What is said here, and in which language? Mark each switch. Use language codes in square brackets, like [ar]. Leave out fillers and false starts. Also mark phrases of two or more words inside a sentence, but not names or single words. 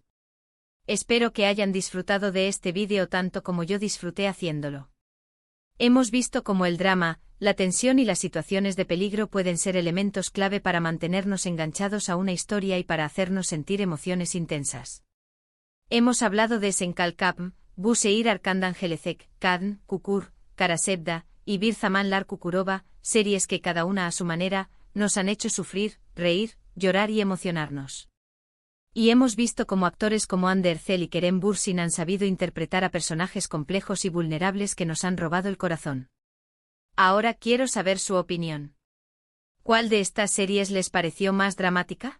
[es] Espero que hayan disfrutado de este vídeo tanto como yo disfruté haciéndolo. Hemos visto cómo el drama, la tensión y las situaciones de peligro pueden ser elementos clave para mantenernos enganchados a una historia y para hacernos sentir emociones intensas. Hemos hablado de Senkalkapm, Bu Şehir Arkandan Gelecek, Kadn, Kukur, Karasebda y Bir Zamanlar Kukurova, series que cada una a su manera, nos han hecho sufrir, reír, llorar y emocionarnos. Y hemos visto cómo actores como Hande Erçel y Kerem Bürsin han sabido interpretar a personajes complejos y vulnerables que nos han robado el corazón. Ahora quiero saber su opinión. ¿Cuál de estas series les pareció más dramática?